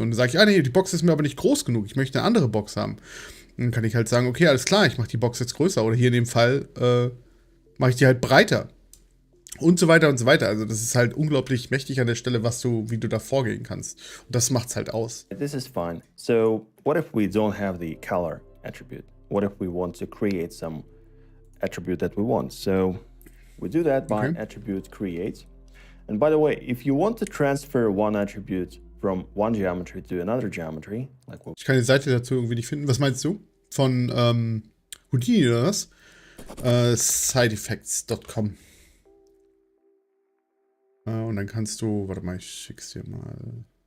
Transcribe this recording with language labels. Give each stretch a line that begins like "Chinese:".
German: Und dann sage ich, nee, die Box ist mir aber nicht groß genug. Ich möchte eine andere Box haben. Dann kann ich halt sagen, okay, alles klar, ich mache die Box jetzt größer. Oder hier in dem Fall mache ich die halt breiter. Und so weiter und so weiter. Also das ist halt unglaublich mächtig an der Stelle, wie du da vorgehen kannst. Und das macht's halt aus.
English: This is fine. So what if we don't have the color attribute? What if we want to create some attribute that we want? So we do that by attribute create. And by the way, if you want to transfer one attribute from one geometry to another geometry, like what...
German: Ich kann die Seite dazu irgendwie nicht finden. Was meinst du? Von Houdini oder was? Sideeffects.com. Und dann kannst du, warte mal, ich schick's dir mal.